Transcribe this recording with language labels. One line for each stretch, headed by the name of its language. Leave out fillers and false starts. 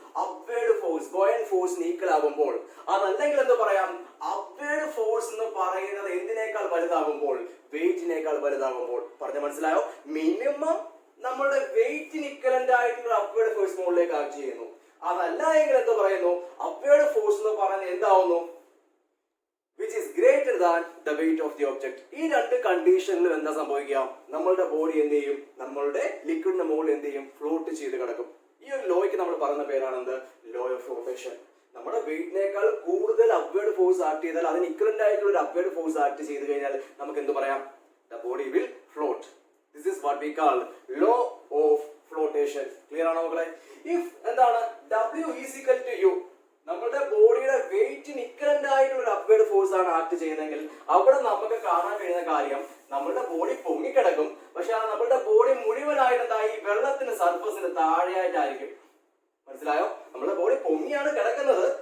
Malayalam: Upward force, ബോയന്റ് ഫോഴ്സിന് equal ആകുമ്പോൾ. അതല്ലെങ്കിൽ എന്ത് പറയാം? അപ്വേർഡ് ഫോഴ്സ് എന്ന് പറയുന്നത് എന്തിനേക്കാൾ വലുതാകുമ്പോൾ? വെയിറ്റിനേക്കാൾ വലുതാകുമ്പോൾ. പറഞ്ഞ മനസ്സിലായോ? മിനിമം നമ്മളുടെ വെയിറ്റിന് ഇക്വലന്റ് ആയിട്ടുള്ള അപ്വേർഡ് ഫോഴ്സ് മുകളിലേക്ക് ആക്ട് ചെയ്യുന്നു. അതല്ല എങ്കിൽ എന്ത് പറയുന്നു? അപ്വേർഡ് ഫോഴ്സ് എന്ന് പറയുന്നത് എന്താവുന്നു?
English: which is greater than the weight of the object.
Malayalam: ഈ രണ്ട് കണ്ടീഷനിലും എന്താ സംഭവിക്കുക? നമ്മളുടെ ബോഡി എന്ത് ചെയ്യും? നമ്മളുടെ ലിക്വിഡിന്റെ മുകളിൽ എന്ത് ചെയ്യും? ഫ്ലോട്ട് ചെയ്ത് കിടക്കും. ഈ ഒരു ലോയ്ക്ക് നമ്മൾ പറയുന്ന പേരാണ് എന്ത്? Law of flotation. നമ്മുടെ വെയിറ്റിനേക്കാൾ കൂടുതൽ അപ്വേർഡ് ഫോഴ്സ് ആക്ട് ചെയ്താൽ, അതിന് ഇക്വലന്റ് ആയിട്ടുള്ള ഒരു അപ്വേർഡ് ഫോഴ്സ് ആക്ട് ചെയ്ത് കഴിഞ്ഞാൽ നമുക്ക് എന്ത് പറയാം?
English: The body will float. This is what we call law of flotation.
Malayalam: Clear ആണോ മക്കളെ? If എന്താണ്
English: W is equal to U,
Malayalam: നമ്മുടെ ബോഡിയുടെ വെയിറ്റിന് ഇക്വലന്റ് ആയിട്ടുള്ള ഒരു അപ്വേർഡ് ഫോഴ്സ് ആണ് ആക്ട് ചെയ്യുന്നതെങ്കിൽ അവിടെ നമുക്ക് കാണാൻ കഴിയുന്ന കാര്യം, നമ്മളുടെ ബോഡി പൊങ്ങിക്കിടക്കും. പക്ഷെ ആ നമ്മളുടെ ബോഡി മുഴുവനായിട്ട് വെള്ളത്തിന് സർഫസിന് താഴെയായിട്ടായിരിക്കും. മനസ്സിലായോ? നമ്മുടെ ബോഡി പൊങ്ങിയാണ് കിടക്കുന്നത്,